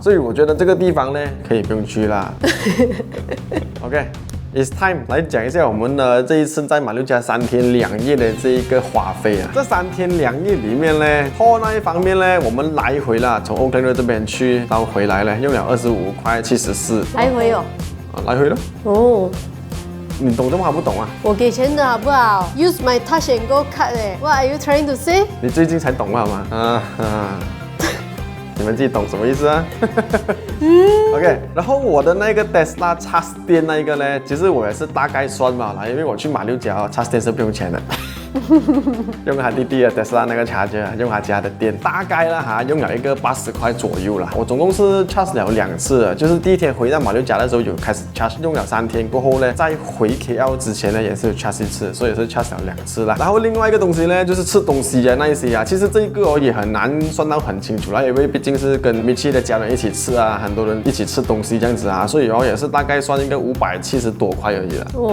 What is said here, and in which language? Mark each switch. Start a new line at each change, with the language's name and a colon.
Chinese: 所以我觉得这个地方呢，可以不用去啦。OK。
English: It's time
Chinese: 来讲一下我们的这一次在马六甲3天2夜的这一个花费啊。这3天2夜里面呢，拖那一方面呢，我们来回啦，从 Oakland 这边去到回来呢，用了25.74块。来回来回咯。你懂这么还不懂啊？我给钱的好不好
English: ？Use my touch and go card What are you trying to say？
Chinese: 你最近才懂好吗？你们自己懂什么意思啊？OK， 然后我的那个 Tesla 插电那一个呢，其实我也是大概算嘛啦，因为我去马六甲插电是不用钱的。用他弟弟的 Tesla 那个 charger， 用他家的电，大概啦用了一个80块左右啦。我总共是 charge 了2次，就是第一天回到马六甲的时候有开始 charge， 用了3天过后呢，在回 KL 之前呢也是有 charge 1次，所以是 charge 了2次啦。然后另外一个东西呢，就是吃东西啊那一些啊，其实这一个也很难算到很清楚啦，因为毕竟是跟 Michie 的家人一起吃啊，很多人一起吃东西这样子啊，所以也是大概算一个570多块而已啦。